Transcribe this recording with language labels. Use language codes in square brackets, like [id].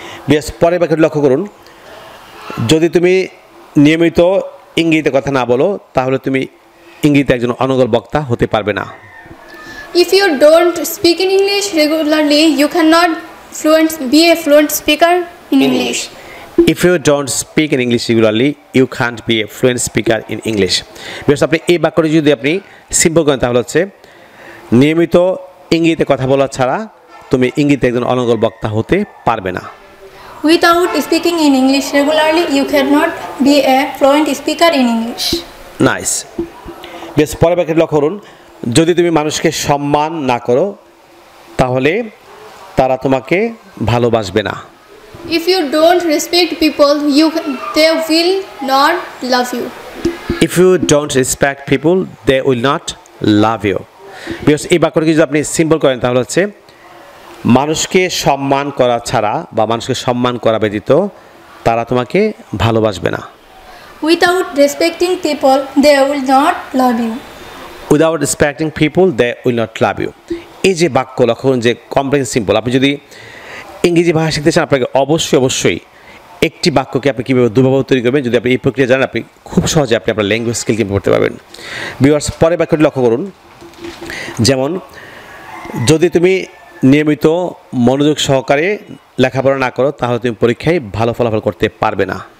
[bn] বেশ, পরের বাক্যটি লক্ষ্য করুন, যদি তুমি নিয়মিত ইংরেজিতে কথা না বলো তাহলে তুমি ইংরেজিতে একজন অনর্গল বক্তা হতে পারবে না। [en] If you don't speak in English regularly, you cannot be a fluent speaker in English. If you don't speak in English regularly, you can't be a fluent speaker in English. [bn] Because আপনি এই বাক্যটি যদি আপনি simple করেন তাহলে হচ্ছে, নিয়মিত ইংরেজিতে কথা বলা ছাড়া তুমি ইংরেজিতে একজন অনর্গল বক্তা হতে পারবে না। [en] Without speaking in English regularly, you cannot be a fluent speaker in English. Nice. [bn] বেশ, পরের বাক্যটি লক্ষ্য করুন, যদি তুমি মানুষকে সম্মান না করো তাহলে তারা তোমাকে ভালোবাসবে না। [en] If you don't respect people, they will not love you. If you don't respect people, they will not love you. [bn] Because এই বাক্যটিকে যদি আপনি সিম্পল করেন তাহলে হচ্ছে, মানুষকে সম্মান করা ছাড়া বা মানুষকে সম্মান করা ব্যতীত তারা তোমাকে ভালোবাসবে না। [en] Without respecting people, they will not love you. Without respecting people, they will not love you. [bn] এই যে বাক্য লক্ষ্য করুন যে কমপ্লেক্স সিম্পল। আপনি যদি ইংরেজি ভাষা শিখতে চান আপনাকে অবশ্যই একটি বাক্যকে আপনি কীভাবে দুভাবে তৈরি করবেন, যদি আপনি এই প্রক্রিয়া জানেন আপনি খুব সহজে আপনি আপনার ল্যাঙ্গুয়েজ স্কিল ইমপ্রুভ করতে পারবেন। ভিউয়ার্স, পরের বাক্যটি লক্ষ্য করুন, যেমন যদি তুমি নিয়মিত মনোযোগ সহকারে লেখাপড়া না করো তাহলে তুমি পরীক্ষায় ভালো ফলাফল করতে পারবে না।